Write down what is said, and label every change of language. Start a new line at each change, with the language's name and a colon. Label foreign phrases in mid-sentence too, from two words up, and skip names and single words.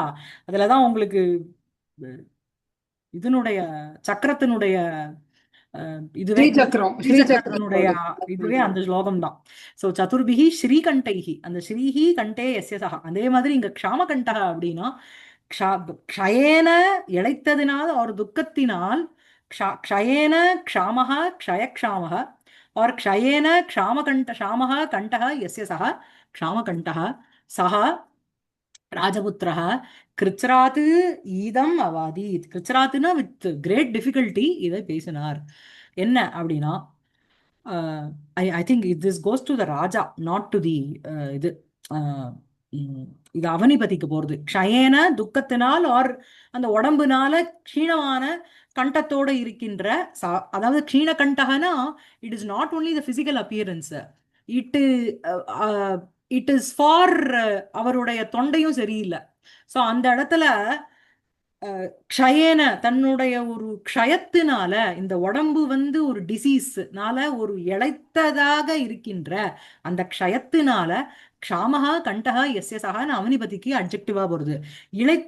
Tamil: அதுலதான் உங்களுக்கு இதனுடைய சக்கரத்தினுடைய இதுவே ஸ்ரீசக்கரனுடைய இதுவே அந்த ஸ்லோகம் தான்.
Sanskrit: சோ चतुर्भिः श्रीकण्ठैः, அந்த श्रीः कण्ठे यस्य सः.
Tamil: அதே மாதிரி இங்க க்ஷாமகண்டக அப்படின்னா க்ஷயேன இழைத்ததினால் ஒரு துக்கத்தினால்,
Sanskrit: क्षयेण क्षामः क्षयक्षामः और क्षयेन क्षामः कण्ठः यस्य सः क्षामकण्ठः सः राजपुत्रः कृच्छ्रात् इदम् अवादीत्.
Tamil: கிருச்ராத்னா
English: with great difficulty
Tamil: இதை பேசினார். என்ன அப்படின்னா
English: I think this goes to the raja, not to the
Tamil: இது இது அவனிபதிக்கு போறது. க்ஷயேன துக்கத்தினால் ஆர் அந்த உடம்புனால க்ஷீணமான கண்டத்தோட இருக்கின்ற அதாவது க்ஷீண கண்டகனா
English: it is not only the physical appearance, it is for
Tamil: அவருடைய தொண்டையும் சரியில்லை. ஸோ அந்த இடத்துல க்ஷயேன தன்னுடைய ஒரு க்ஷயத்தினால, இந்த உடம்பு வந்து ஒரு டிசீஸ்னால ஒரு இழைத்ததாக இருக்கின்ற அந்த க்ஷயத்தினால
Sanskrit: क्षामः कण्ठः यस्य
Tamil: சகான்னு அவனிபதிக்கு அட்ஜெக்டிவா வருது.